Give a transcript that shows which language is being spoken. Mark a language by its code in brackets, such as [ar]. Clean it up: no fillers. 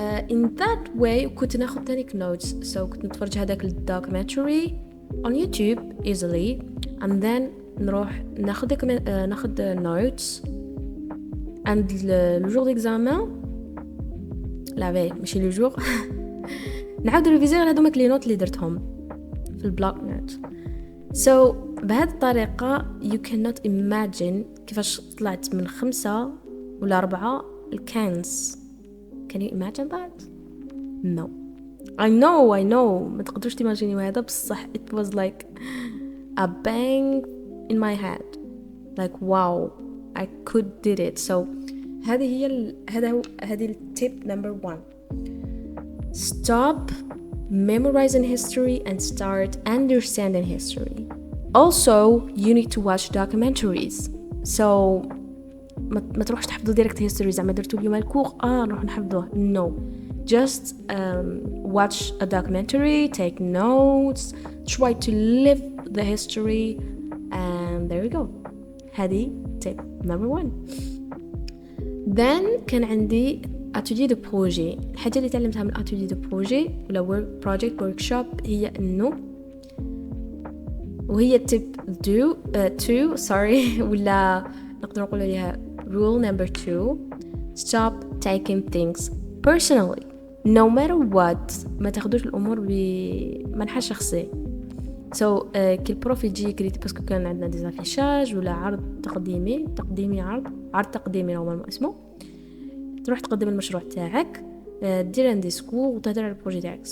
[en] in that way [ar] كنت ناخذ تانيك notes so كنت نتفرج هذاك الدوكيومنتري [en] on YouTube easily and then [ar] نروح ناخذ notes and [fr] le jour d'examen [ar] لا باي ماشي لو جور نعاود ريفيزي غير هذوما لي نوت اللي درتهم في البلوك نوت. سو بهذه الطريقه [en] you cannot imagine [ar] كيفاش طلعت من 5 ولا 4 الكانز. [en] can you imagine that? no I know [ar] ما تقدروش تيماجينيو هذا بصح [en] it was like a bang in my head like wow I could did it. so [ar] هذه التيب [en] number 1. Stop memorizing history and start understanding history. Also, you need to watch documentaries. [ar] So ما تروحش تحفظوا [en] direct history [ar] زعما درتوا اليوم الكور نروح نحفظوه. [en] No. Just watch a documentary, take notes, try to live the history and there you go. هذه tip number 1. then [ar] كان عندي [fr] atelier de projet. [ar] الحاجة اللي تعلمتها من atelier [en] de projet ولا project workshop هي إنه وهي tip 2 sorry ولا نقدر نقول عليها rule number 2 stop taking things personally no matter what. [ar] ما تاخدوش الأمور بمنحى شخصي. [en] so [ar] كي البروف يجي يكريتي باسكو كان عندنا ديزافيشاج ولا عرض تقديمي عرض تقديمي نورمالمون اسمه تروح تقدم المشروع تاعك دير ان ديسكور وتهضر على البروجي تاعك.